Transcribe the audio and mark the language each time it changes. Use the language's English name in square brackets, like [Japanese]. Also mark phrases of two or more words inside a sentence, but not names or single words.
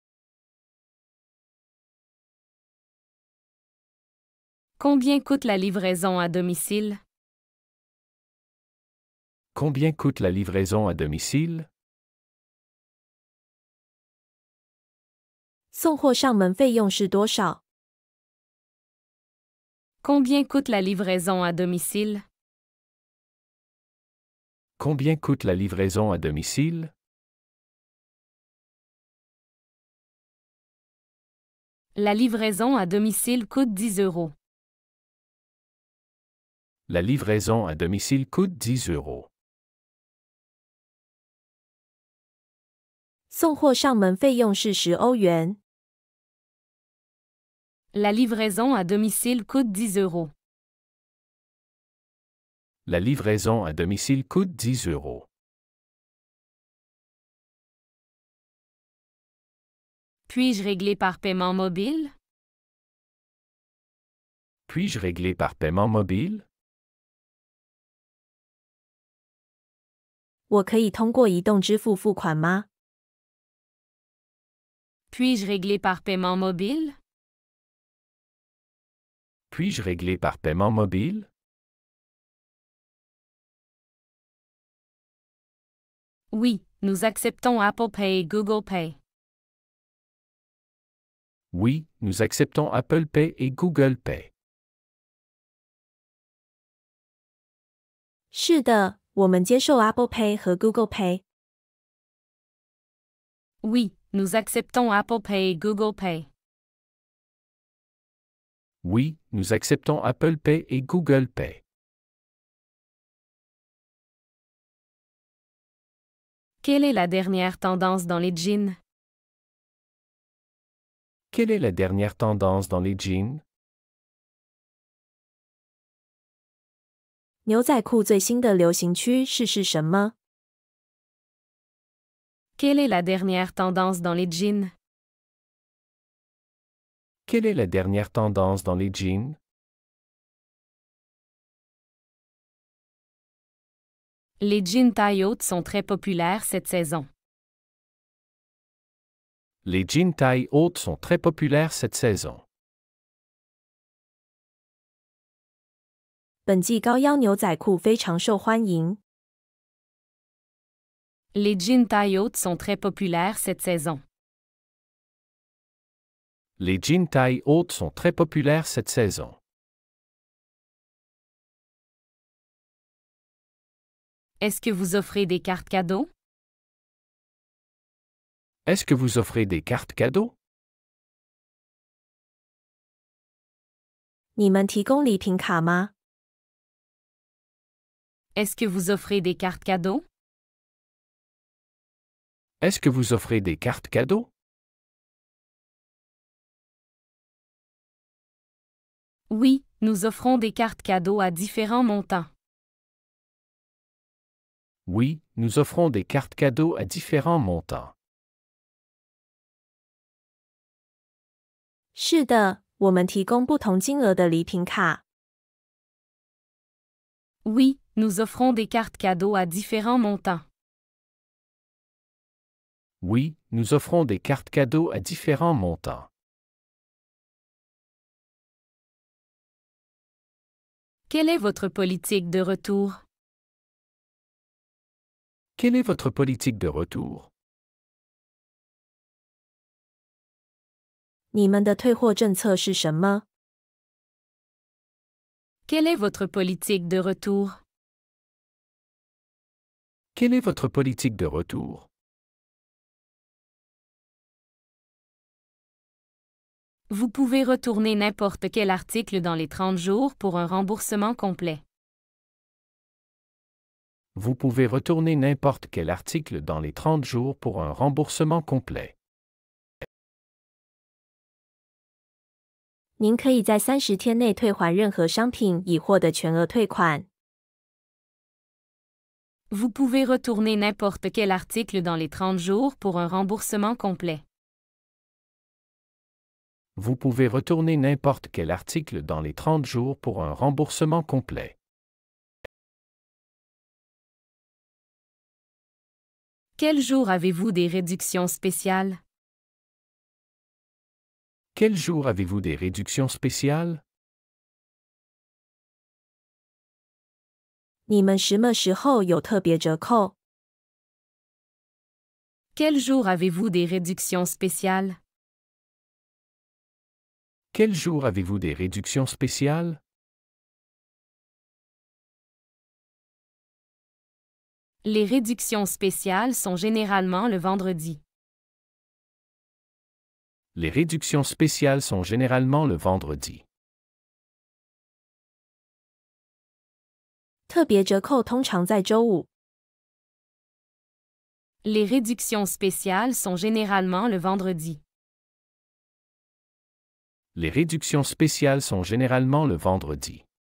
[French] Combien coûte la livraison à domicile? Combien coûte la livraison à domicile? [Chinese] 送货上门费用是多少？ [French] Combien coûte la livraison à domicile? Combien coûte la livraison à domicile? La livraison à domicile coûte 10 €. La livraison à domicile coûte 10 €. [Chinese] 送货上门费用是10欧元。 [French] La livraison à domicile coûte 10 €. La livraison à domicile coûte 10 €. Puis-je régler par paiement mobile? Puis-je régler par paiement mobile? [Chinese] 我可以通过移动支付付款吗？ [French] Puis-je régler par paiement mobile? Puis-je régler par paiement mobile? Oui, nous acceptons Apple Pay et Google Pay. Oui, nous acceptons Apple Pay et Google Pay. [Chinese] 是的，我们接受 Apple Pay 和 Google Pay。 [French] Oui, nous acceptons Apple Pay et Google Pay. Oui, nous acceptons Apple Pay et Google Pay. Quelle est la dernière tendance dans les jeans? Quelle est la dernière tendance dans les jeans? [Chinese] 牛仔裤最新的流行趋势是什么？ [French] Quelle est la dernière tendance dans les jeans? Quelle est la dernière tendance dans les jeans? Les jeans taille haute sont très populaires cette saison. Les jeans taille haute sont très populaires cette saison. [Chinese] 本季高腰牛仔裤非常受欢迎。 [French] Les jeans taille haute sont très populaires cette saison. Les jeans taille haute sont très populaires cette saison. Est-ce que vous offrez des cartes cadeaux? Est-ce que vous offrez des cartes cadeaux? [Chinese] 你们提供礼品卡吗？ [French] Est-ce que vous offrez des cartes cadeaux? Est-ce que vous offrez des cartes cadeaux? Oui, nous offrons des cartes cadeaux à différents montants. Oui, nous offrons des cartes cadeaux à différents montants. [Chinese] 是的，我们提供不同金额的礼品卡。 [French] Oui, nous offrons des cartes cadeaux à différents montants. Oui, nous offrons des cartes cadeaux à différents montants. Quelle est votre politique de retour? Quelle est votre politique de retour? [Chinese] 你们的退货政策是什么？ [French] Quelle est votre politique de retour? Quelle est votre politique de retour? Vous pouvez retourner n'importe quel article dans les 30 jours pour un remboursement complet. Vous pouvez retourner n'importe quel article dans les 30 jours pour un remboursement complet. [Chinese] 您可以在30天内退还任何商品以获得全额退款。 [French] Vous pouvez retourner n'importe quel article dans les 30 jours pour un remboursement complet. Vous pouvez retourner n'importe quel article dans les 30 jours pour un remboursement complet. Quel jour avez-vous des réductions spéciales? Quel jour avez-vous des réductions spéciales? [Chinese] 你们什么时候有特别折扣？ [French] Quel jour avez-vous des réductions spéciales? Quel jour avez-vous des réductions spéciales? Les réductions spéciales sont généralement le vendredi. Les réductions spéciales sont généralement le vendredi. [Chinese] 特别折扣通常在周五。 [French] Les réductions spéciales sont généralement le vendredi. Les réductions spéciales sont généralement le vendredi.